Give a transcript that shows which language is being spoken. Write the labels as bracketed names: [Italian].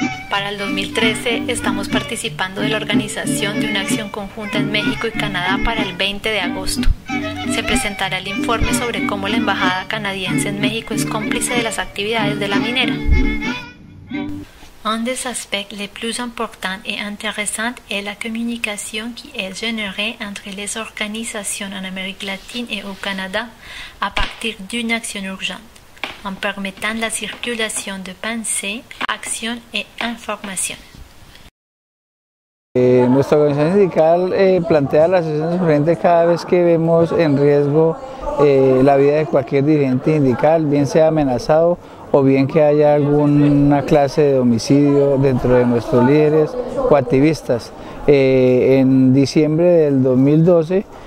[Spanish] Para el 2013 estamos participando de la organización de una acción conjunta en México y Canadá para el 20 de agosto. Se presentará el informe sobre cómo la embajada canadiense en México es cómplice de las actividades de la minera. [French] Un des aspects les plus importants et intéressants est la communication qui est générée entre les organisations en Amérique latine et au Canada à partir d'une action urgente, en permettant la circulation de pensée, acción et información. [Spanish] Nuestra organización sindical plantea las sesiones urgentes cada vez que vemos en riesgo la vida de cualquier dirigente sindical, bien sea amenazado o bien que haya alguna clase de homicidio dentro de nuestros líderes o activistas. En diciembre del 2012